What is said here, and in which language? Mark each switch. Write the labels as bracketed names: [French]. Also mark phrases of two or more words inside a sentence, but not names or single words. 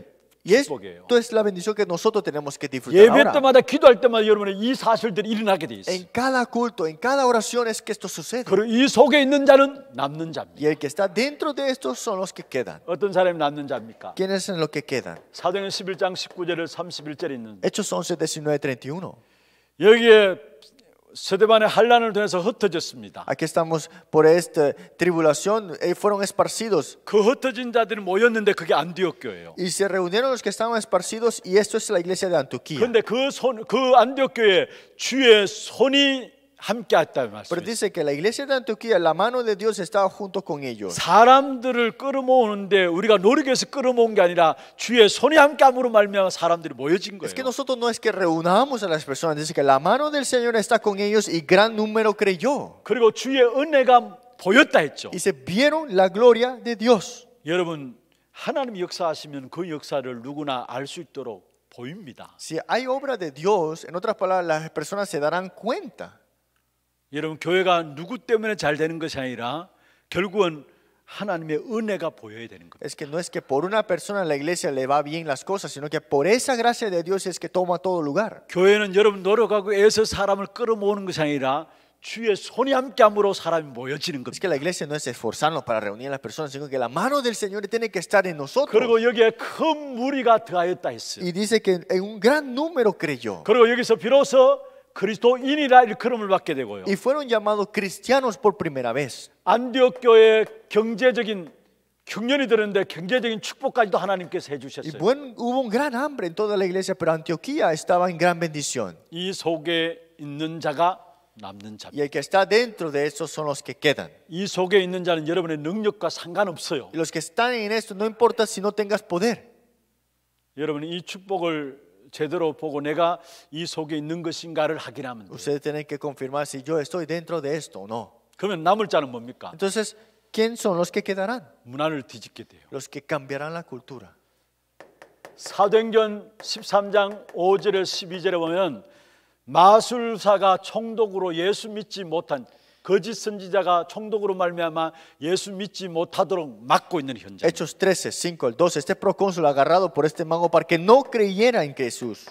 [Spanish] Y [Korean] 축복이에요. [Spanish] esto es la bendición que nosotros tenemos que disfrutar [Korean] 예배 [Spanish] ahora. [Korean] 때마다 기도할 때마다 여러분의 이 사실들이 일어나게 돼 있어요. [Spanish] En cada culto, en cada oración es que esto sucede. [Korean] 그리고 이 속에 있는 자는 남는 자입니다. [Spanish] Y el que está dentro de estos son los que quedan. [Korean] 어떤 사람이 남는 자입니까? [Spanish] ¿Quiénes son los que quedan? [Korean] 사도행전 11장 19절에 31절에 있는 [Spanish] Hechos 11, 19, 31. [Korean] 여기에 스데반의 환란을 통해서 흩어졌습니다. [Spanish] Aquí estamos por esta tribulación, fueron esparcidos [Korean] 그 흩어진 자들이 모였는데 그게 안디옥 교회예요. [Spanish] y se reunieron los que estaban esparcidos y esto es la iglesia de Antioquía. [Korean] 그런데 그 안디옥 교회에 주의 손이 함께 했다는 [Spanish] Pero [Korean] 말씀이에요. [Spanish] dice que la iglesia de Antioquía, la mano de Dios estaba junto con ellos. [Korean] 사람들을 끌어모으는데 우리가 노력해서 끌어모은 게 아니라 주의 손이 함께함으로 말미암아 사람들이 모여진 [Spanish] Es que [Korean] 거예요. [Spanish] nosotros no es que reunamos a las personas, dice que la mano del Señor está con ellos y gran número creyó. [Korean] 그리고 주의 은혜가 보였다 했죠. [Spanish] Y se vieron la gloria de Dios. [Korean] 여러분 하나님이 역사하시면 그 역사를 누구나 알 수 있도록 보입니다. [Spanish] Si hay obra de Dios, en otras palabras, las personas se darán cuenta. [Korean] 여러분 교회가 누구 때문에 잘 되는 것이 아니라 결국은 하나님의 은혜가 보여야 되는 거예요. [Spanish] Es que no es que por una persona en la iglesia le va bien las cosas, sino que por esa gracia de Dios es que toma todo lugar. [Korean] 교회는 여러분 노력하고 애써 사람을 끌어모으는 것이 아니라 주의 손이 함께함으로 사람이 모여지는 [Spanish] Es que [Korean] 겁니다. [Spanish] la iglesia no es esforzarnos para reunir a las personas, sino que la mano del Señor tiene que estar en nosotros. [Korean] 그리고 여기에 큰 무리가 더하였다 했어요. [Spanish] Y dice que en un gran número creyó. [Korean] 그리고 여기서 비로소 그리스도인이라 일컬음을 받게 되고요. [Spanish] Y fueron llamados cristianos por primera vez. [Korean] 안디옥 교회의 경제적인 흉년이 들었는데 경제적인 축복까지도 하나님께서 [Spanish] Y [Korean] 해주셨어요. [Spanish] hubo un gran hambre en toda la iglesia, pero Antioquía estaba en gran bendición. [Korean] 이 속에 있는 자가 남는 자. [Spanish] Y el que está dentro de esos son los que quedan. [Korean] 이 속에 있는 자는 여러분의 능력과 상관없어요. [Spanish] Y los que están en esto, no importa si no tengas poder. [Korean] 여러분이 이 축복을 제대로 보고 내가 이 속에 있는 것인가를 확인하면 돼요. [Spanish] Ustedes tienen que confirmar si yo estoy dentro de esto o no. [Korean] 그러면 남을 자는 뭡니까? [Spanish] Entonces, ¿quién son los que quedarán? [Korean] 문화를 뒤집게 돼요. [Spanish] Los que cambiarán la cultura. [Korean] 사도행전 13장 5절에 12절에 보면 마술사가 총독으로 예수 믿지 못한 거짓 선지자가 총독으로 말미암아 예수 믿지 못하도록 막고 있는 현장. [Spanish] Hechos 13, 5 al 12. Este procónsul agarrado por este mago para que no creyera en Jesús.